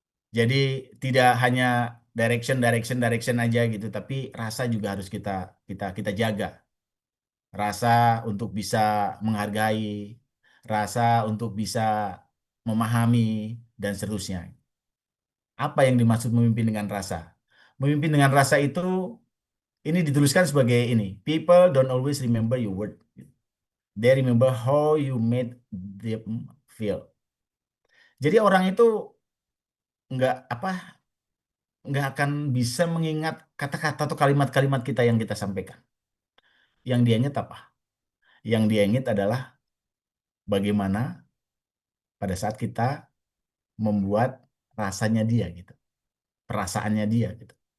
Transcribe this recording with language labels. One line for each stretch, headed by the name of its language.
Indonesian: Jadi tidak hanya direction aja gitu, tapi rasa juga harus kita kita jaga. Rasa untuk bisa menghargai, rasa untuk bisa memahami dan seterusnya. Apa yang dimaksud memimpin dengan rasa? Memimpin dengan rasa itu ini dituliskan sebagai ini.
English: People don't always remember your word. They remember how you made them feel.
Indonesian: Jadi orang itu nggak apa nggak akan bisa mengingat kata-kata atau kalimat-kalimat kita yang kita sampaikan. Yang dia ingat apa? Yang dia ingat adalah bagaimana pada saat kita membuat rasanya dia gitu, perasaannya dia gitu.